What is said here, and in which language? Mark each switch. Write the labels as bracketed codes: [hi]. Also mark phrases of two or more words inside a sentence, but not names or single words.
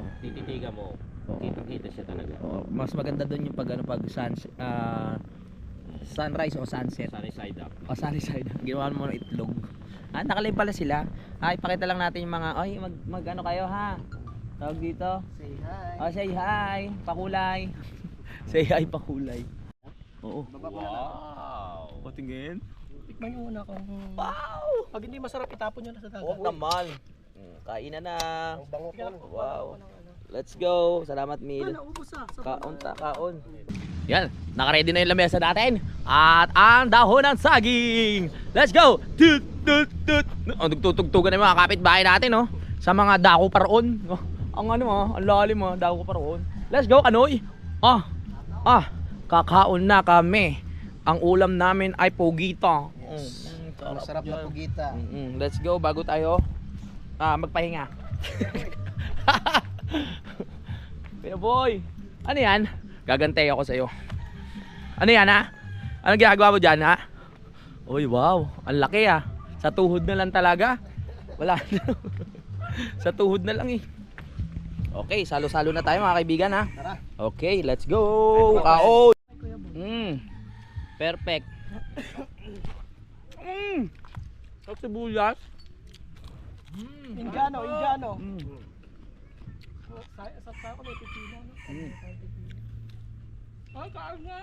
[tl] Tititigan mo. Oo. Kita-kita siya talaga. Oo, mas maganda doon yung pag sunrise o sunset. [en] Sunny side up. [tl] O [en] sunny side. [tl] Ginawa mo ng itlog. Nakalive pala sila. Ipakita lang natin yung mga mag ano kayo ha. Tawag dito. [en] Say hi. Say hi. Pakulay. Say hi pakulay. [tl] Oo. Wow. Patingin. Tikman nyo muna kung... Wow! Pag hindi masarap, itapon nyo na sa dagat. Oh, tamal. Kainan na. Ang bango ko. [en] Wow. Let's go. [tl] Salamat, Mil. Naubos [ceb] Kaon ta, kaon. [tl] Yan, naka-ready na yung lamesa natin. At ang dahon ng saging. [en] Let's go! Tut, tut, tut. [tl] Nagtutugtugan na yung mga kapitbahay natin, no? Sa mga dako paroon. Ang ang lalim, dako paroon. [en] Let's go, [tl] Kanoy! Kakaon na kami. Ang ulam namin ay pugita. Masarap na pugita. [en] Let's go, [tl] bago tayo magpahinga. Pero boy, ano yan? Gagantay ako sa'yo. Ano yan ha? Anong ginagawa mo dyan ha? Uy wow, ang laki ah. Sa tuhod na lang talaga. Wala na. Sa tuhod na lang eh. Okay, salo-salo na tayo mga kaibigan ha. [en] Okay, let's go. [tl] Kaon. Perfect. Sa sibuyas. Indiano. Sa ako may pipino. Ay, kain nga.